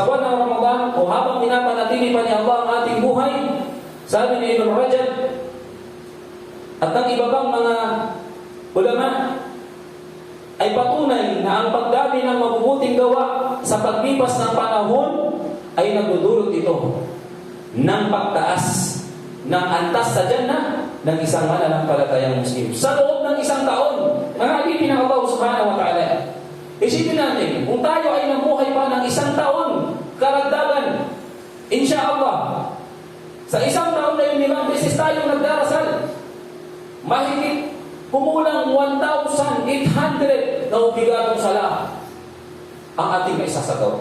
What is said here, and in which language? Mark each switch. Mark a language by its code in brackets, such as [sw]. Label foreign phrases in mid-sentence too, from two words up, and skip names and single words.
[tl] buwan ng Ramadan o habang pinapanatili pa ni Allah ang ating buhay, sabi ni Ibn Rajab, at ng iba pang mga ulama ay patunay na ang pagdami ng mabubuting gawa sa paglipas ng panahon ay nagdudulot ito ng pagtaas ng antas sa Jannah ng isang mananampalatayang Muslim sa loob ng isang taon. Mga alipin ng Allah [ar] سبحانه وتعالى. [tl] Isipin natin, kung tayo ay namuhay pa ng isang taon, karagdagan, insyaallah, sa isang taon na yun, 5 beses tayo nagdarasal, mahigit kumulang 1,800 na obligadong sala ang ating maisasagawa.